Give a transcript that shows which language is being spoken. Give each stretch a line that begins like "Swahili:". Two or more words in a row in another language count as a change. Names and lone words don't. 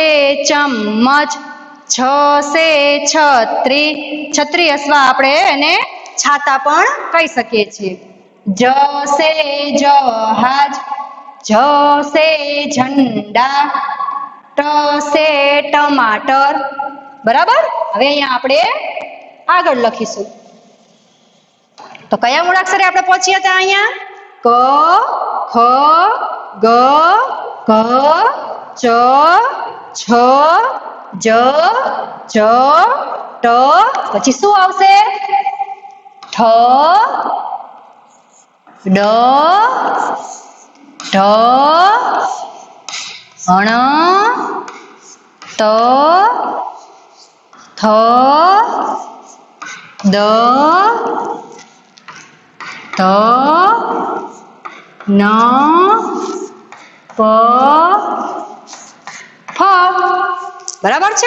Hindi: चम्मच छ से छतरी छतरी
Gujarati: અથવા આપણે એને છાતા પણ કહી શકીએ છીએ
Hindi: ज से जहाज झ से झंडा ट से टमाटर
Gujarati: બરાબર હવે અહીંયા આપણે આગળ લખીશું તો કયા મૂળાક્ષરે આપણે પહોંચ્યા હતા અહીંયા
Hindi: क ख ग घ च छ ज ज ट
Gujarati: પછી શું આવશે ઠ
Hindi: ड ढ ण त थ द ध न
Gujarati: પ ફ બરાબર છે।